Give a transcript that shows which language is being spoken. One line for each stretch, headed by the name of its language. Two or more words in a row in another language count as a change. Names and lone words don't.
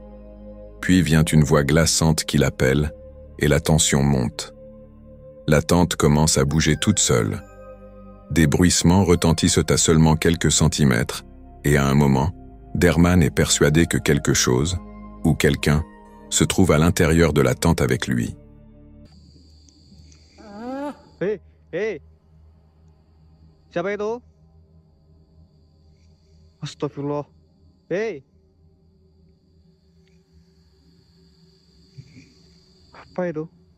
French: Puis vient une voix glaçante qui l'appelle, et la tension monte. La tente commence à bouger toute seule. Des bruissements retentissent à seulement quelques centimètres, et à un moment, Derman est persuadé que quelque chose, ou quelqu'un, se trouve à l'intérieur de la tente avec lui.
Indonesian: Hei, hei. Siapa itu? Astagfirullah. Hei. Apa itu?